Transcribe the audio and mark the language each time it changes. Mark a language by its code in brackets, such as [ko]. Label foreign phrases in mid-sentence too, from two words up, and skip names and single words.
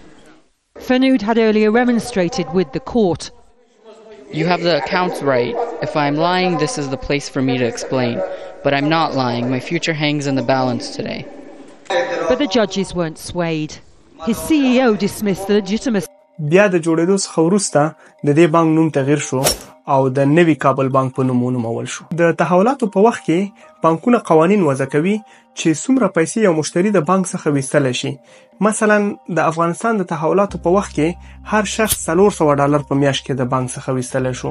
[en] Fanood had earlier remonstrated with the court. You have the accounts right. If I'm lying, this is the place for me to explain. But I'm not lying. My future hangs in the balance today. But the judges weren't swayed. His CEO dismissed the legitimacy. [ps] بیا د جوړېدو څخه وروسته د دې بانک نوم تغییر شو او د نوي کابل بانک په نوم ونومول شو. د تحولاتو په وخت کې بانکونه قوانین وضع کوي چې څومره پیسې یو مشتری د بانک څخه ویستلی شي. مثلا د افغانستان د تحولاتو په وخت کې هر شخص $400 په میاشت کې د بانک څخه ویستلی شو.